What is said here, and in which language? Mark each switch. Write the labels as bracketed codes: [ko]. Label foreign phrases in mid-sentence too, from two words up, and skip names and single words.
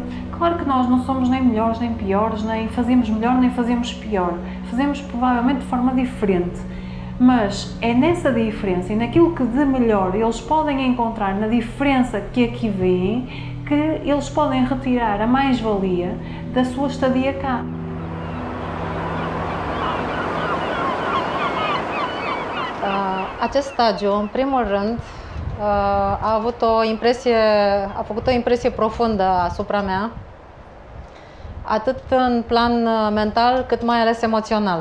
[pt] Claro que nós não somos nem melhores nem piores, nem fazemos melhor nem fazemos pior, fazemos provavelmente de forma diferente. Mas é nessa diferença e naquilo que de melhor eles podem encontrar na diferença que aqui veem, que eles podem retirar a mais-valia da sua estadia cá. [ro] Acest stagiu, în primul rând, a făcut o impresie profundă asupra mea, atât în plan mental, cât mai ales emoțional.